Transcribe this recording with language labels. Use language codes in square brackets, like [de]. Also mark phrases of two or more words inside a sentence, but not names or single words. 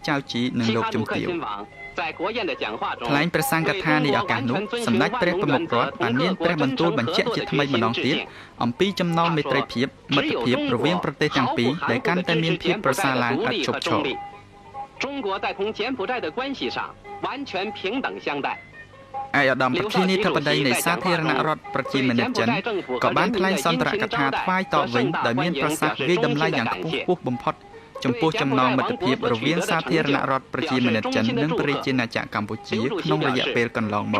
[km] ចៅជីនិងលោកជំទាវថ្លែងព្រះសង្ឃកថានៃឱកាសនោះសម្ដេចព្រះប្រមុខរដ្ឋបានមានព្រះបន្ទូលបញ្ជាក់ជាថ្មីម្ដងទៀតអំពីចំណងមេត្រីភាព មិត្តភាពរវាងប្រទេសទាំងពីរដែលកាន់តែមានភាពប្រសើរឡើងឥតឈប់ឈរ [zh] 中国在同柬埔寨的关系上完全平等相待 [km] ឯកឧត្តមប្រធានាធិបតីនៃសាធារណរដ្ឋប្រជាមានិតចិនក៏បានថ្លែងសន្ទរកថាថ្វាយតបវិញដោយមានប្រសាសន៍វិយតម្លៃយ៉ាងខ្ពស់ខ្ពស់បំផុតចំពោះចំណងមិត្តភាពរវាងសាធារណរដ្ឋប្រជាមានិតចិននិងប្រជាណាចក្រកម្ពុជាក្នុងរយៈពេលកន្លងមក